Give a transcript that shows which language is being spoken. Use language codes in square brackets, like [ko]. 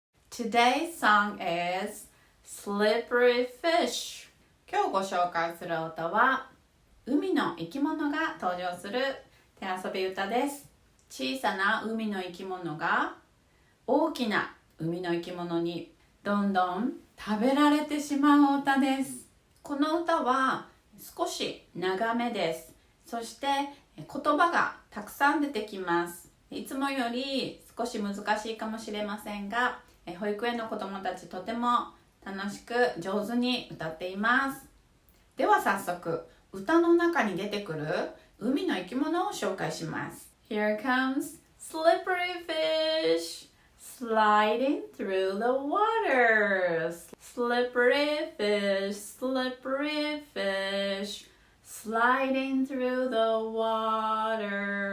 [en] Today's song is Slippery Fish. [ja] 今日ご紹介する歌は海の生き物が登場する手遊び歌です。小さな海の生き物が大きな海の生き物にどんどん食べられてしまう歌です。この歌は少し長めです。そして言葉がたくさん出てきます。いつもより少し難しいかもしれませんが、保育園の子どもたちとても楽しく上手に歌っています。では早速、歌の中に出てくる海の生き物を紹介します。 [en] Here comes slippery fish sliding through the water. Slippery fish, slippery fish sliding through the water.